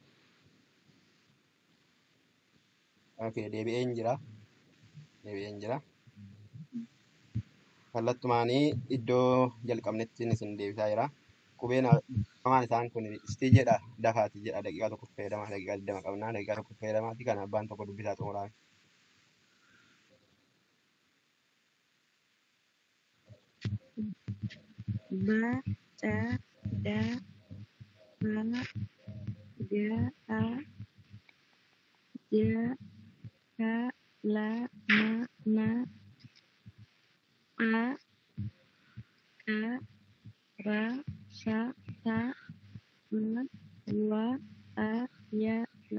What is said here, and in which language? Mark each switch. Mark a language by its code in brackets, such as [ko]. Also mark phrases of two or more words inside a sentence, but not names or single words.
[om] Okay, deebi'een jira. Kallattumaanii iddoo jalqabnetti isin deebisaa jira. Qubeen hamaan isaan kun istii jedha dafaati jedha daqiiqaa tokko fayyadamaa daqiiqaa 20 qabnaa daqiiqaa tokko fayyadamaati kan abbaan tokko dubbisaa xumuraa. Ba, ca, da, ma, ga, a, ja, ka, la, ma, a, ka, ra, sa, ta, ma, wa, a, ya, la.